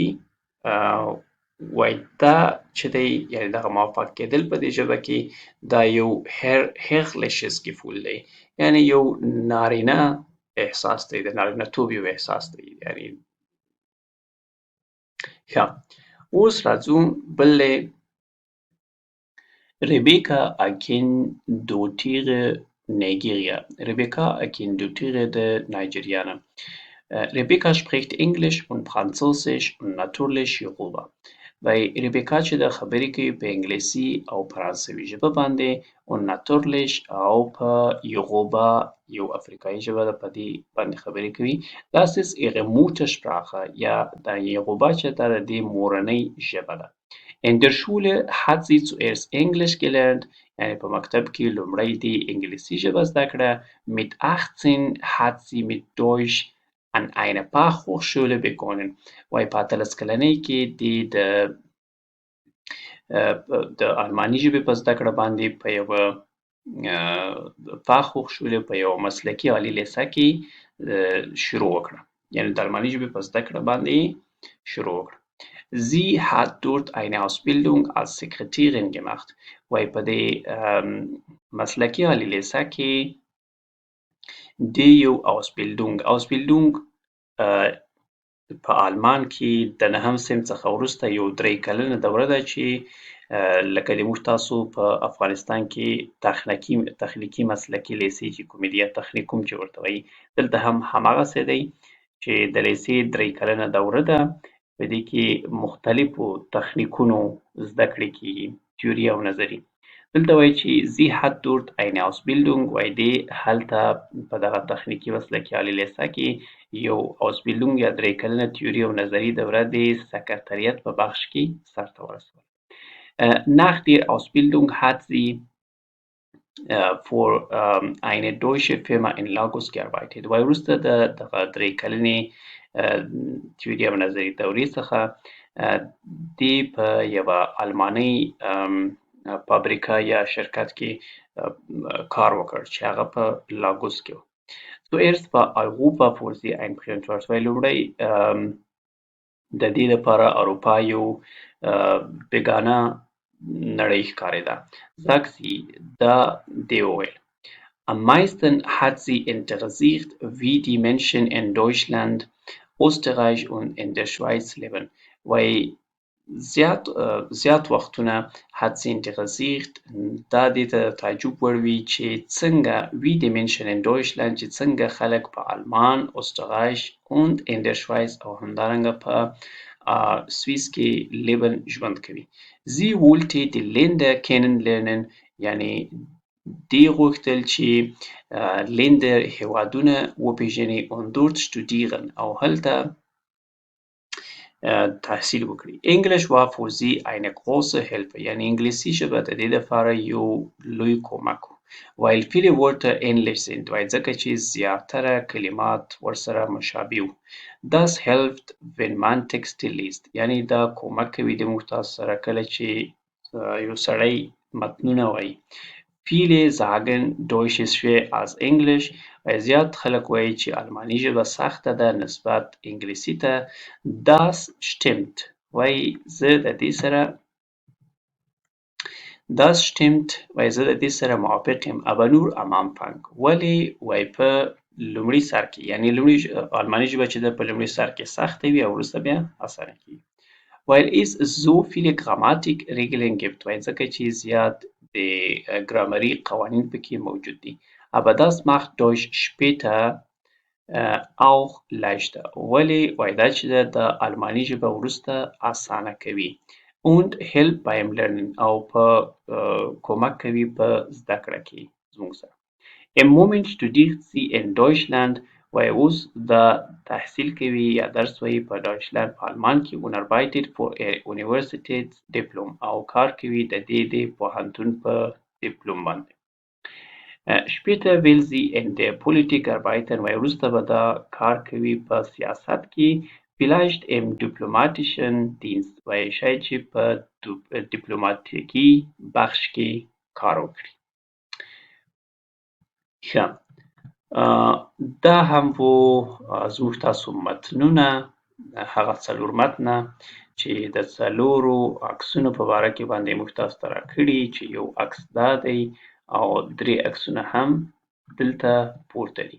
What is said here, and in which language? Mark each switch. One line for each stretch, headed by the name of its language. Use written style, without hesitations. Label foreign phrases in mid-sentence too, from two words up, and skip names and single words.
Pashto: وایي دا چې دی یعنې دغه موفق کیدل په دې ژبه کې دا یو
German: herrliches Gefühl
Pashto: دی یعنې یو نارینه احساس دی د نارینه‌توب یو احساس دی. یعنې ښه اوس راځو بل دی Rebecca Akindotire Nigeria. Rebecca Akindotire د نایجیریا نه.
German: Rebecca spricht Englisch und Französisch und natürlich Yoruba.
Pashto: وایي ریبیکا چې ده خبرې کوي په انګلیسي او فرانسوي ژبه باندې
German: und natürlich
Pashto: او په یوغوبا یو افریقایي ژبه ده په دې باندې خبرې کوي.
German: Das ist ihre Muttersprache
Pashto: یا د یوغوبا چې ده د دې مورنۍ ژبه ده.
German: In der Schule hat sie zuerst Englisch gelernt.
Pashto: یعنې په مکتب کې لومړی دې انګلیسي ژبه زده کړه.
German: Mit 18 hat sie mit Deutsch an einer Fachhochschule begonnen.
Pashto: وایي په 18 کلنۍ کې د د الماني ژبې په زده کړه باندې په یوه Fachhochschule په یوه مسلکي عالي لیسه کې شروع وکړه. یعنې د الماني ژبې په زده کړه باندې شروع وکړه.
German: Sie hat dort eine Ausbildung als Sekretärin gemacht.
Pashto: وایي په دې مسلکي عالي لیسه کې د یو Ausbildung په آلمان کې د 9م صنف څخه وروسته یو 3 کلنه دوره ده چې لکه د موږ تاسو په افغانستان کې تخنیکي مسلکي لیسې چې کومې دي یا تخنیکوم چې ورته وایي دلته هم هماغسې دی چې د لیسې 3 کلنه دوره ده په دې کې مختلفو تخنیکونو زده کړې کېږي تیوري او نظري. دلته وایي چې
German: Sie hat dort eine Ausbildung
Pashto: وایي دې هلته په دغه تخنیکي مسلکي عالي لیسه کې یو Ausbildung یا 3 کلنه تیوري او نظري دوره د سکرتریت په بخش کې سرته ورسوله.
German: Nach der Ausbildung hat sie für eine deutsche Firma in Lagos gearbeitet.
Pashto: وایي وروسته د دغه 3 کلنې تیوري او نظري دورې څخه دې په یوه المانۍ فابریکه یا شرکت کې کار وکړ چې هغه په لاګوس کې و.
German: Zuerst war Europa für sie ein Fremdwort.
Pashto: وایي لومړی د دې لپاره اروپا یو بېګانه نړۍ ښکارېده.
German: Sagt sie,
Pashto: دا دې وویل.
German: Am meisten hat sie interessiert, wie die Menschen in Deutschland, Österreich und in der Schweiz leben.
Pashto: وایي زیات وختونه
German: hat sie interessiert
Pashto: دا دې ته تعجب وړ وي چې څنګه
German: wie die Menschen in Deutschland
Pashto: چې څنګه خلک په آلمان،
German: Österreich und in der Schweiz
Pashto: او همدارنګه په سویس کې leben ژوند کوي.
German: Sie wollte die Länder kennenlernen
Pashto: یعنې دې غوښتل چې Länder هېوادونه وپېژني
German: und dort studieren
Pashto: او هلته تحصیل وکړي.
German: Englisch war für sie eine große Hilfe
Pashto: یعنې انګلیسي ژبه د دې لپاره یو لوی کومک و.
German: Weil viele Wörter ähnlich sind
Pashto: وایي ځکه چې زیاتره کلمات ورسره مشابه وو.
German: Das hilft wenn man Texte liest
Pashto: یعنې دا کومک کوي د موږ تاسو سره کله چې یو سړی متنونه وایي.
German: Viele sagen Deutsch ist schwer als Englisch
Pashto: وایي زیات خلک وایي چې الماني ژبه سخته ده نسبت انګلیسي ته.
German: Das stimmt
Pashto: وایي زه د دې سره موافق یم.
German: aber nur am Anfang
Pashto: ولې وایي په لومړي سر کې یعنې الماني ژبه چې ده په لومړي سر کې سخته وي او وروسته بیا اسانه کېږي.
German: Weil es so viele Grammatikregeln gibt
Pashto: وایي ځکه چې زیات د ګرامري قوانین پکې موجود دي.
German: aber das macht Deutsch später auch leichter
Pashto: ولې وایي دا چې ده د الماني ژبه وروسته اسانه کوي.
German: und hilft beim lernen
Pashto: او په کومک کوي په زده کړه کې زموږ سره.
German: Im Moment studiert sie in Deutschland
Pashto: وایي اوس دا تحصیل کوي یا درس وایي په ډایچلند په آلمان کې
German: und arbeitet für ihr Universitätsdiplom
Pashto: او کار کوي د دې د پوهنتون په ډیپلوم باندې.
German: Später will sie in der Politik arbeiten
Pashto: وایي وروسته به دا کار کوي په سیاست کې
German: vielleicht im diplomatischen Dienst
Pashto: وایي شاید چې په ډیپلوماتیکي بخش کې کار وکړي. ښه دا هم و زموږ تاسو متنونه هغه 4 متنه چې د 4 عکسونو په باره کې باندې موږ تاسو ته راکړي چې یو عکس دا دی او 3 عکسونه هم دلته پورته دي.